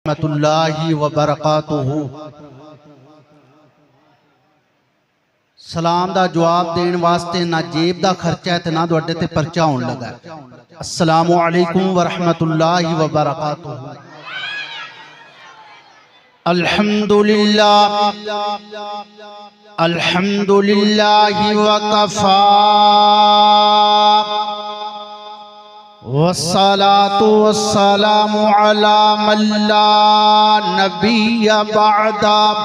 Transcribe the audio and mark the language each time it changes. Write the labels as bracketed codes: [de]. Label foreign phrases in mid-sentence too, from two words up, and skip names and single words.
[ar] رحمة الله وبركاته. [pa] سلام دا جواب دینے واسطے نہ جیب دا خرچہ ہے تے نہ تہاڈے تے پرچہ ہونے لگا. [ar] السلام عليكم ورحمة الله وبركاته. الحمد لله الحمد لله وكفى والصلاة والسلام على من لا نبي بعده.